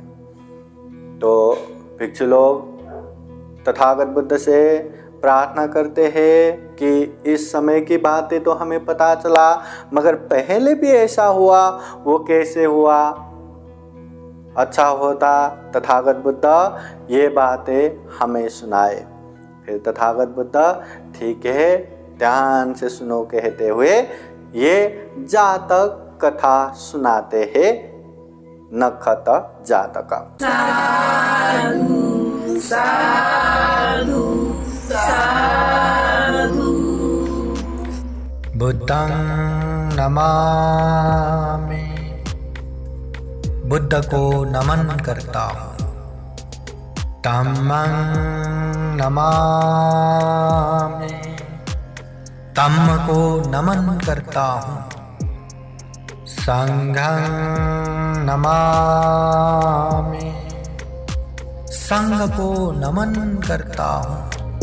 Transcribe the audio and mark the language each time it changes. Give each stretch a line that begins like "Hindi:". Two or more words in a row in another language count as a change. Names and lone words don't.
Hindi: तो भिक्षु लोग तथागत बुद्ध से प्रार्थना करते हैं कि इस समय की बातें तो हमें पता चला, मगर पहले भी ऐसा हुआ, वो कैसे हुआ, अच्छा होता तथागत बुद्ध ये बातें हमें सुनाए। फिर तथागत बुद्ध ठीक है, ध्यान से सुनो कहते हुए ये जातक कथा सुनाते हैं, नखत जातक।
Pali: साधु साधु साधु। बुद्धं नमामि,
Hindi: बुद्ध को नमन करता हूँ।
Pali: धम्मं नमामि,
Hindi: धम्म को नमन करता हूँ।
Pali: संघं नमामि,
Hindi: संघ को नमन करता हूँ।